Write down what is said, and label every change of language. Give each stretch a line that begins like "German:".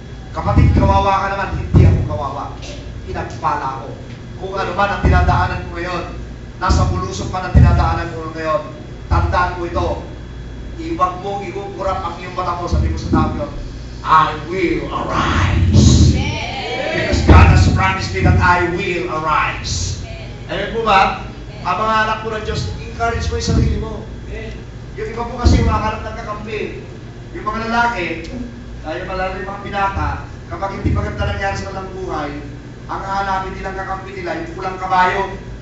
Filipino: Kapatid, kawawa ka naman, hindi ako kawawa. Pinagpala ako. Kung ano man ang tinadaanan ko ngayon, nasa bulusok man ang tinadaanan ko ngayon, tandaan mo ito. Iwag mong ikukurap ang iyong mata mo, sabi mo sa tao yun,
English: I will arise. Because God has promised me that I will arise.
Filipino: Ayun po ba? Ang mga anak po ng Diyos, encourage mo yung sarili mo. Yung iba po kasi makakalap ng kakampi. Yung mga lalaki, yung mga binata, kapag hindi maganda nangyari sa kanilang buhay, ang hahanapin nilang kakampi nila, yung pulang kabayo.